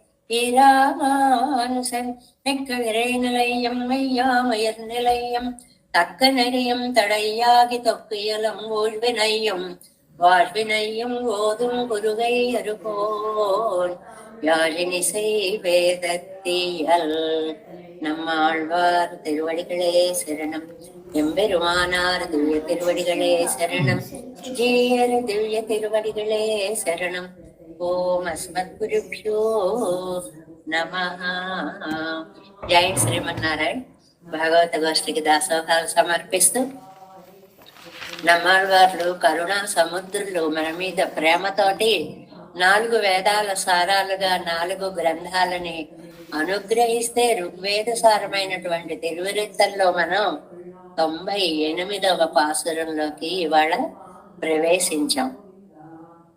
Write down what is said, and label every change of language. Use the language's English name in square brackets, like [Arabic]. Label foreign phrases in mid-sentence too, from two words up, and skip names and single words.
[Tamil] ஈராமானுசன் மிக்க இறை நிலையம் மெய்யாமயர் நிலையம் தக்க நெறியும் தடையாகி தொக்கியலும் ஊழ்வினையும் வாழ்வினையும் ஓதும் குருகை அருகோன் யாழினிசை வேதத்தியல். நம்மாழ்வார் திருவடிகளே சரணம். எம்பெருமானார் திவ்ய திருவடிகளே சரணம். ஜீயர் திவ்ய திருவடிகளே சரணம். [Telugu] ఓం అస్మద్గురుభ్యో నమః. జై శ్రీమన్నారాయణ. భాగవత గోష్ఠికి దాసోహాలు సమర్పిస్తూ నమ్మాళ్వార్లు కరుణా సముద్రులు మన మీద ప్రేమతోటి 4 వేదాల సారాలుగా 4 గ్రంథాలని అనుగ్రహిస్తే ఋగ్వేద సారమైనటువంటి తిరువిరుత్తల్లో మనం 98వ పాసురంలోకి ఇవాళ ప్రవేశించాం.